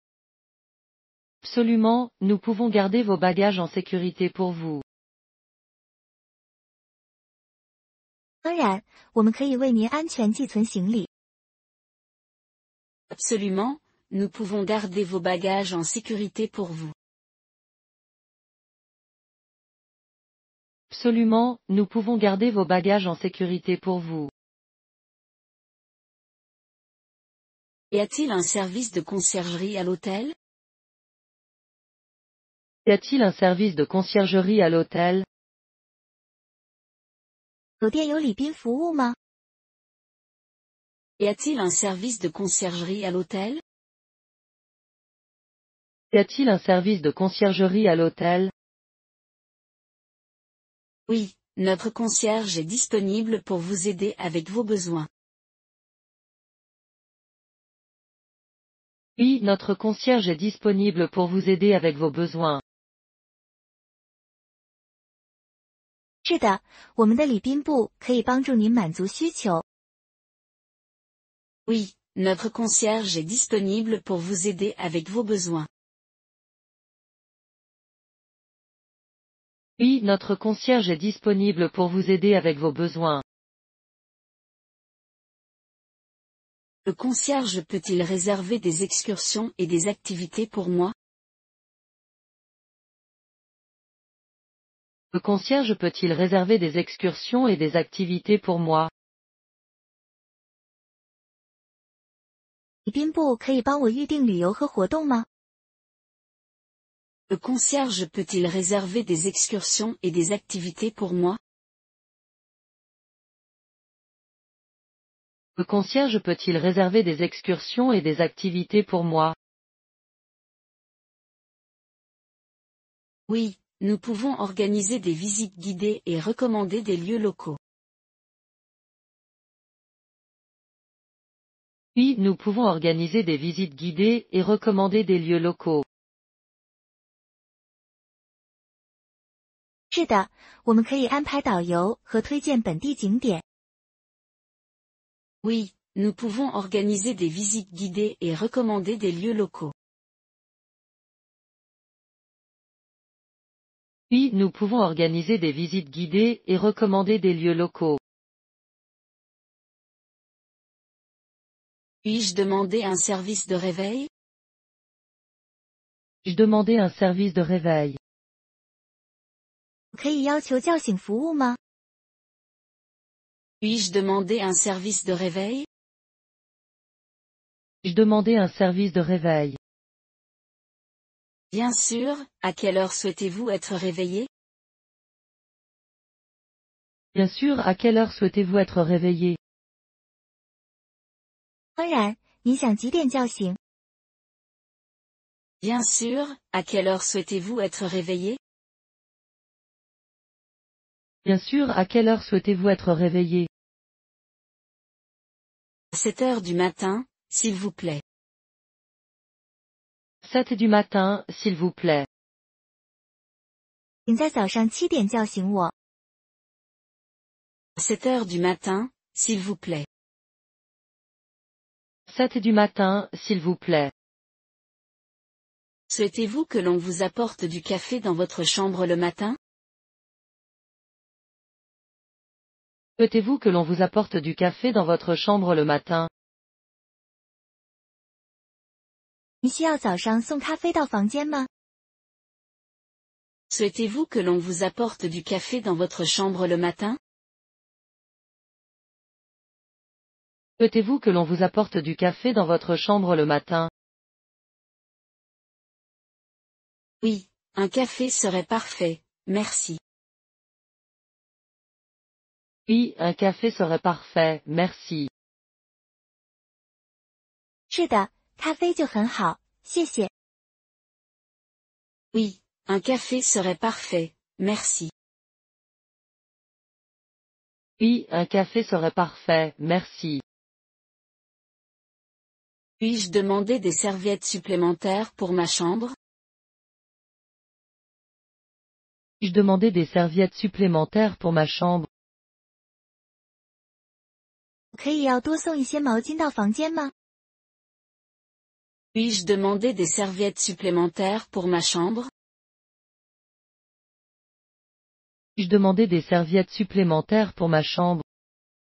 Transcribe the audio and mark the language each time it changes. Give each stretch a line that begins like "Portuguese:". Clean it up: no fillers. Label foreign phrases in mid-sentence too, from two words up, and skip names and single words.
French: Absolument, nous pouvons garder vos bagages en sécurité pour vous.
Chinese: 当然，我们可以为您安全寄存行李。
French: Absolument, nous pouvons garder vos bagages en sécurité pour vous. Absolument, nous pouvons garder vos bagages en sécurité pour vous. Y a-t-il un service de conciergerie à l'hôtel? Y a-t-il un service de conciergerie à l'hôtel?
Chinese: 酒店有礼宾服务吗？
French: Y a-t-il un service de conciergerie à l'hôtel? Y a-t-il un service de conciergerie à l'hôtel? Oui, notre concierge est disponible pour vous aider avec vos besoins. Oui, notre concierge est disponible pour vous aider avec vos besoins.
Chinese: 是的，我们的礼宾部可以帮助您满足需求。
French: Oui, notre concierge est disponible pour vous aider avec vos besoins. Oui, notre concierge est disponible pour vous aider avec vos besoins. Le concierge peut-il réserver des excursions et des activités pour moi? Le concierge peut-il réserver des excursions et des activités pour moi?
Chinese: 礼宾部可以帮我预订旅游和活动吗？
French: Le concierge peut-il réserver des excursions et des activités pour moi? Le concierge peut-il réserver des excursions et des activités pour moi? Oui, nous pouvons organiser des visites guidées et recommander des lieux locaux. Oui, nous pouvons organiser des visites guidées et recommander des lieux locaux.
Chinese: 是的，我们可以安排导游和推荐本地景点。
French: Oui, nous pouvons organiser des visites guidées et recommander des lieux locaux. Oui, nous pouvons organiser des visites guidées et recommander des lieux locaux. Puis-je demander un service de réveil? Puis-je demander un service de réveil?
Chinese: 可以要求叫醒服务吗？
French: Puis-je demander un service de réveil? Puis-je demander un service de réveil? Bien sûr, à quelle heure souhaitez-vous être réveillé? Bien sûr, à quelle heure souhaitez-vous être réveillé?
Chinese: 当然，您想几点叫醒？
French: Bien sûr, à quelle heure souhaitez-vous être réveillé? Bien sûr, à quelle heure souhaitez-vous être réveillé? À 7 heures du matin, s'il vous plaît. 7 du matin, s'il vous plaît.
Chinese: 请在早上7点叫醒我。
French: À 7 heures du matin, s'il vous plaît. 7 du matin, s'il vous plaît. Souhaitez-vous que l'on vous apporte du café dans votre chambre le matin? Souhaitez-vous que l'on vous apporte du café dans votre chambre le matin?
Chinese: 你需要早上送咖啡到房间吗？
French: Souhaitez-vous que l'on vous apporte du café dans votre chambre le matin? Souhaitez-vous que l'on vous apporte du café dans votre chambre le matin? Oui, un café serait parfait, merci. Oui, un café serait parfait, merci.
Chinese: 是的，咖啡就很好，谢谢。
French: Oui, un café serait parfait, merci. Oui, un café serait parfait, merci. Puis-je demander des serviettes supplémentaires pour ma chambre? Puis-je demander des serviettes supplémentaires pour ma chambre?
Chinese: 可以要多送一些毛巾到房间吗？
French: Puis-je demander des serviettes supplémentaires pour ma chambre? Puis-je demander des serviettes supplémentaires pour ma chambre?